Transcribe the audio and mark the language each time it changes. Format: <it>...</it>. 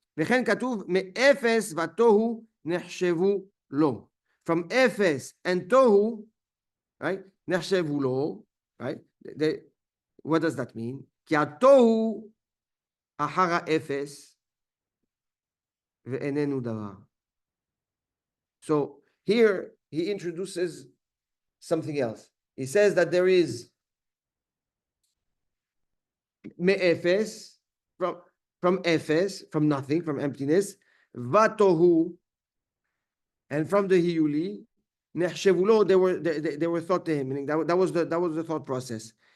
<he>וכן כתוב, מאפס ותוהו נחשבו לו.</he> <en>From אפס and tohu, right?</en> <he>נחשבו לו,</he> <en>right? What does that mean?</en> <he>כי התוהו אחר האפס ואיננו דבר.</he> <en>So here he introduces something else. He says that there is me'efes, from efes, from nothing, from emptiness, vatohu, and from the hiyuli, nehshevulo, they were thought to him, meaning that was the thought process.</en>